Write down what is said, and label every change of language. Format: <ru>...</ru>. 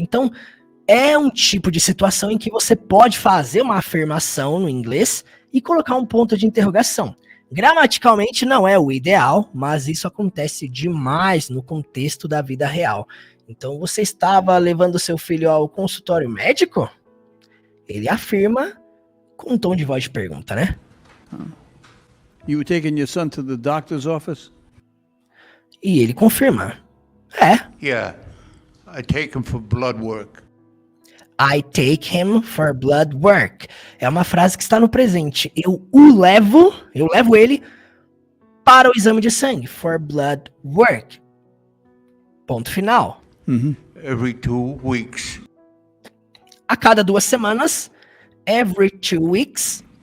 <pt>Então, é um tipo de situação em que você pode fazer uma afirmação no inglês e colocar um ponto de interrogação. Gramaticalmente não é o ideal, mas isso acontece demais no contexto da vida real. Então, você estava levando seu filho ao consultório médico? Ele afirma com um tom de voz de pergunta, né?</pt> <en>You were taking your son to the doctor's office?</en> <pt>E ele confirma: é.</pt> <en>Yeah, I take him for blood work. I take him for blood work.</en> <pt>É uma frase que está no presente. Eu levo ele para o exame de sangue.</pt> <en>For blood work.</en> <pt>Ponto final.</pt> <en>Every 2 weeks,</en> <pt>A cada 2 semanas.</pt> <en>Every 2 weeks.</en>